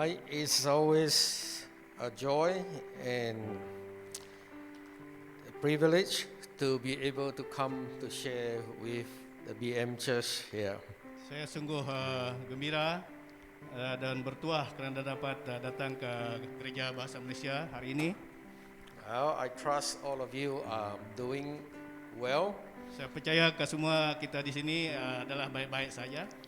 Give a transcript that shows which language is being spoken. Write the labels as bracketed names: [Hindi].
[English] It's always a joy and a privilege to be able to come to share with the BM Church here. [Malay] Saya sungguh gembira dan bertuah kerana dapat datang ke Gereja Bahasa Malaysia hari ini. [English] Well, I trust all of you are doing well. [Malay] Saya percaya ke semua kita di sini adalah baik-baik saja.